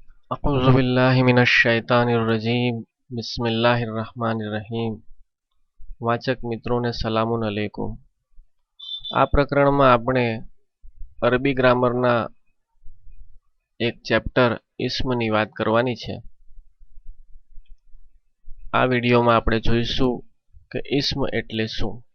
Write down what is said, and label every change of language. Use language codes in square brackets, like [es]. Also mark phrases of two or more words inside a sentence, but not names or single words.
[ar] أعوذ بالله من الشيطان الرجيم بسم الله الرحمن الرحيم [gu] વાચક મિત્રોને [ar] سلامٌ عليكم. [gu] આ પ્રકરણમાં આપણે અરબી ગ્રામરના એક ચેપ્ટર ઇસ્મની વાત કરવાની છે। આ વિડીયોમાં આપણે જોઈશું કે ઇસ્મ એટલે શું।